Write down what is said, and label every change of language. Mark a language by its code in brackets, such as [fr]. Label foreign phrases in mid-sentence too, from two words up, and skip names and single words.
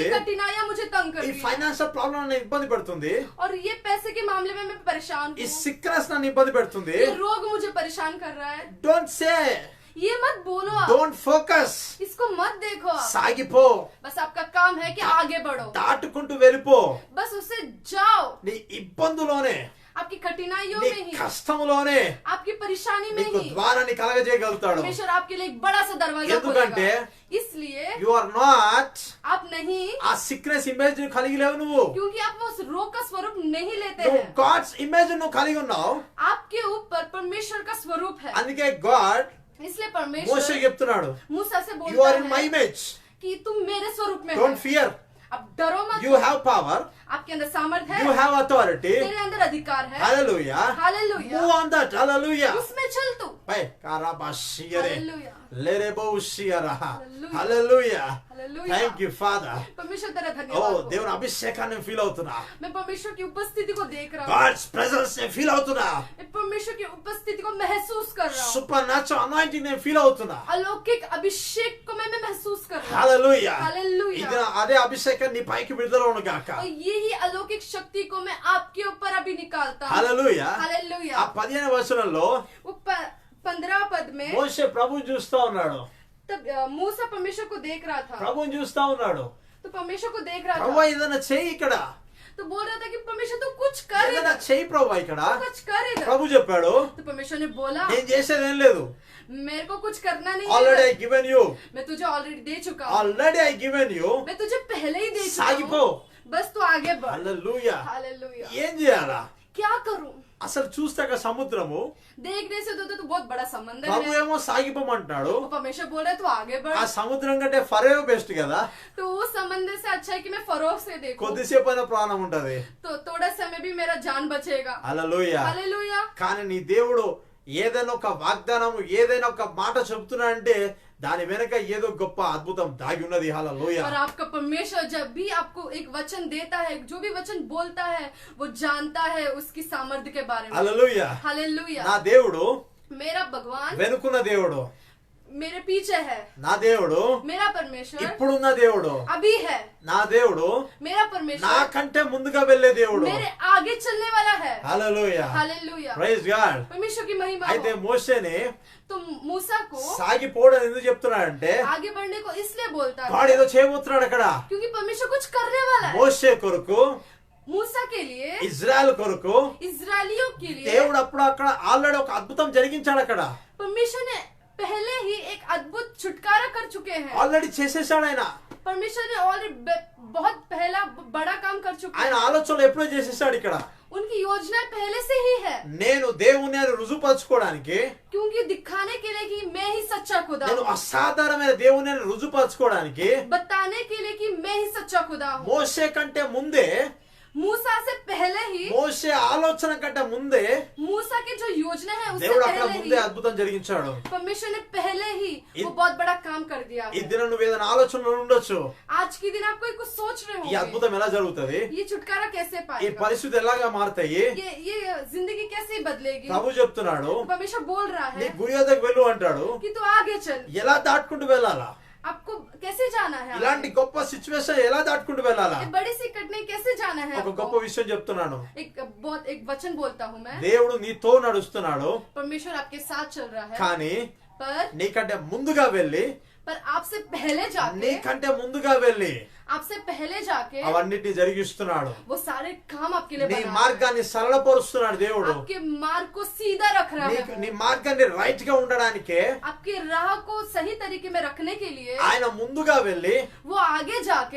[hi] ये कठिनाइयां मुझे तंग कर [te] ఈ [hi] रही है, [te] ఫైనాన్షియల్ ప్రాబ్లం నన్ను ఇబ్బంది పెడుతుంది, [hi] और ये पैसे के मामले में मैं परेशान [te] ఈ [hi] हूँ, [te] సిక్నెస్ నన్ను ఇబ్బంది పెడుతుంది. [hi] ये रोग मुझे परेशान कर रहा है। [en] don't say, [hi] ये मत बोलो आप, [en] don't focus. [hi] इसको मत देखो आप। [te] సాగిపో, [hi] बस आपका काम है कि आगे बढ़ो, [te] దాటుకుంటూ వెళ్ళిపో. [hi] बस उससे जाओ। [te] నీ ఇబ్బందులోనే, [hi] आपकी कठिनाइयों [te] నీ [hi] में ही, [te] కష్టములోనే [hi] आपकी परेशानी में [te] నీకు [hi] ही [te] ద్వారాన్ని కలగజేయగలుగుతాడు. [hi] परमेश्वर आपके लिए एक बड़ा सा दरवाजा [te] ఎందుకంటే [hi] खोलेगा। इसलिए [en] you are not [hi] आप नहीं, [te] ఆ [en] sickness image [te] కలిగి లేవు. నువ్వు [hi] क्योंकि आप उस रोग का स्वरूप नहीं लेते [te] నువ్వు [hi] हैं, [en] God's image [te] నువ్వు కలిగి ఉన్నావు. [hi] आपके ऊपर परमेश्वर का स्वरूप है। [te] అందుకే గాడ్ [hi] इसलिए [te] మోషే [hi] परमेश्वर [te] చెప్తున్నాడు, [hi] मूसा से [en] you are [hi] बोलता [en] in my [hi] है [en] ఇమేజ్, [hi] कि तुम मेरे स्वरूप में [en] డోంట్ [hi] हो, [en] ఫియర్, [hi] अब डरो मत, [en] you have power, [hi] आपके अंदर सामर्थ है, [en] you have authority. [hi] तेरे अंदर अधिकार है। [te] హల్లెలూయా. [hi] हालेलुया। [en] move on that. హల్లెలూయా. [hi] उसमें चल तू। పై కారాబాషియరే हालेलुया। లెరెబోషియరా. [en] Hallelujah. [te] హల్లెలూయా. [hi] हालेलुया। [en] thank you father. [hi] परमेश्वर तेरा [te] ఓ [hi] धन्यवाद हो। [te] దేవుని అభిషేకాన్ని ఫీల్ అవుతున్నా, [hi] मैं परमेश्वर की उपस्थिति को देख रहा हूँ, [en] God's presence [te] ని ఫీల్ అవుతున్నా, [hi] मैं परमेश्वर की उपस्थिति को महसूस कर रहा हूँ, [en] supernatural anointing [te] ని ఫీల్ అవుతున్నా. [hi] अलौकिक अभिषेक को मैं महसूस कर रहा हूँ। [te] హల్లెలూయా. [hi] हालेलुया। [te] ఇది అదే అభిషేకం నీ పైకి విడుదలవును గాక. [hi] और यही अलौकिक शक्ति को मैं आपके ऊपर अभी निकालता हूँ। [te] హల్లెలూయా. [hi] हालेलुया। [te] ఆ 15వ వచనంలో [hi] वो 15 पद में [te] మోషే ప్రభువుని చూస్తా ఉన్నాడు. [hi] तब मूसा परमेश्वर को देख रहा था, [te] ప్రభువుని చూస్తా ఉన్నాడు. [hi] तो परमेश्वर को देख रहा [te] ప్రభువా [hi] था, [te] ఏదైనా చెయ్యి ఇక్కడ, [hi] तो बोल रहा था कि परमेश्वर तू कुछ कर [te] ఏదైనా [hi] इधर, [te] చెయ్యి ప్రభువా ఇక్కడ. [hi] तू कुछ कर इधर। [te] ప్రభు చెప్పాడు, [hi] तो परमेश्वर ने बोला [te] నేను చేసేది ఏం లేదు, [hi] मेरे को कुछ करना नहीं [te] ఆల్రెడీ [hi] है, [en] I given you, [hi] मैं तुझे ऑलरेडी दे चुका हूँ, [en] already I given you. [hi] मैं तुझे पहले ही देख [te] సాగిపో. [hi] बस तू आगे बढ़। [te] హల్లెలూయా. [hi] हालेलुया। [te] ఏం చేయాలా? [hi] क्या करूं? [te] అసలు చూస్తాక సముద్రము, [hi] देखने से तो बहुत बड़ा समंदर [te] ప్రభు [hi] है। [te] ఏమో సాగిపోమంటాడు. [hi] तो परमेश्वर बोल रहा है तू आगे [te] ఆ [hi] बढ़। [te] సముద్రం కంటే ఫరో బెస్ట్ కదా. [hi] तो उस समंदर से अच्छा है कि मैं फरोह से देखूं। [te] కొద్దిసేపు అయినా ప్రాణం ఉంటది. [hi] तो थोड़ा समय भी मेरा जान बचेगा। [te] హల్లెలూయా. [hi] हालेलुया। [te] కానీ నీ దేవుడు ఏదైనా ఒక వాగ్దానము, ఏదైనా ఒక మాట చెప్తున్నా అంటే దాని వెనక ఏదో గొప్ప అద్భుతం దాగి ఉన్నది. హల్లెలూయా. [hi] और आपका परमेश्वर जब भी आपको एक वचन देता है, जो भी वचन बोलता है, वो जानता है उसकी सामर्थ्य के बारे में। [te] హల్లెలూయా. [hi] हालेलुया। [te] నా దేవుడు [hi] मेरा भगवान [te] వెనుకున్న దేవుడు, [hi] मेरे पीछे है। [te] నా దేవుడు [hi] मेरा परमेश्वर [te] ఇప్పుడున్న దేవుడు, [hi] अभी है। [te] నా దేవుడు [hi] मेरा परमेश्वर [te] నాకంటే ముందుగా వెళ్ళే దేవుడు. [hi] मेरे आगे चलने वाला है। [te] హల్లెలూయా. [hi] हालेलुया। [en] praise God. [hi] परमेश्वर की महिमा [te] అయితే [hi] हो। [te] మోషేని [hi] तो मूसा को [te] సాగిపోవడం ఎందుకు చెప్తున్నాడంటే [hi] आगे बढ़ने को इसलिए बोलता [te] వాడు [hi] है [te] ఏదో చేయబోతున్నాడు అక్కడ. [hi] क्योंकि परमेश्वर कुछ करने वाला है। [te] మోషే కొరకు, [hi] मूसा के लिए, [te] ఇజ్రాయెల్ కొరకు [hi] इजरायलियों के लिए [te] దేవుడు అప్పుడు అక్కడ ఆల్రెడీ ఒక అద్భుతం జరిగించాడు. అక్కడ [hi] परमेश्वर ने पहले ही एक अद्भुत छुटकारा कर चुके हैं। [te] ఆల్రెడీ చేసేసాడు. ఆయన [hi] परमेश्वर ने ऑलरेडी बहुत पहला बड़ा काम कर चुके [te] ఆయన [hi] हैं। [te] ఆలోచనలు ఎప్పుడో చేసేసాడు. ఇక్కడ [hi] उनकी योजना पहले से ही है, [te] నేను దేవుని అని రుజువుపరచుకోవడానికి, [hi] क्योंकि दिखाने के लिए कि मैं ही सच्चा खुदा [te] నేను [hi] हूँ, [te] అసాధారణమైన దేవుని అని రుజువుపరచుకోవడానికి [hi] बताने के लिए कि मैं ही सच्चा खुदा हूँ। [te] మోషే కంటే ముందే, [hi] मूसा से पहले ही, [te] మోషే ఆలోచన కంటే ముందే [hi] मूसा की जो योजना है उससे [te] దేవుడు అక్కడ [hi] पहले [te] ముందే [hi] ही [te] అద్భుతం జరిగించాడు. [hi] परमेश्वर ने पहले ही इ- वो बहुत बड़ा काम कर दिया [te] ఈ [hi] है। [te] దినం నువ్వు ఏదైనా ఆలోచనలు ఉండొచ్చు. [hi] आज के दिन आप कोई कुछ सोच रहे [te] ఈ [hi] होंगे, [te] అద్భుతం ఎలా జరుగుతుంది, [hi] ये छुटकारा कैसे [te] ఈ [hi] पाएगा, [te] పరిస్థితి ఎలాగా మారుతాయి. [hi] ये जिंदगी कैसे बदलेगी। [te] ప్రభు చెప్తున్నాడు, [hi] तो परमेश्वर बोल रहा [te] నీ [hi] है [te] గురి వద్దకు వెళ్ళు అంటాడు. [hi] कि तू आगे चल। [te] ఎలా దాటుకుంటూ వెళ్ళాలా, [hi] आपको कैसे जाना है, [te] ఇలాంటి గొప్ప సిచ్యువేషన్ ఎలా దాటుకుంటూ వెళ్ళాలా. [hi] ये बड़ी सी कटने कैसे जाना है [te] ఒక గొప్ప [hi] आपको। [te] విషయం చెప్తున్నాను. [hi] एक वचन बोलता हूँ मैं, [te] దేవుడు నీతో నడుస్తున్నాడు, [hi] परमेश्वर आपके साथ चल रहा है, [te] కానీ [hi] पर [te] నీకంటే ముందుగా వెళ్ళి, [hi] आपसे पहले जाके, [te] నీకంటే ముందుగా వెళ్ళి [hi] आपसे पहले जाके [te] అవన్నిటిని జరిగిస్తున్నాడు. [hi] वो सारे काम आपके लिए [te] నీ [hi] बना रहा है। [te] మార్గాన్ని సరళపరుస్తున్నాడు దేవుడు. [hi] आपके मार्ग को सीधा रख रहा है। [te] నీ మార్గాన్ని రైట్ గా ఉండడానికే [hi] आपके राह को सही तरीके में रखने के लिए [te] ఆయన ముందుగా వెళ్ళి [hi] वो आगे जाके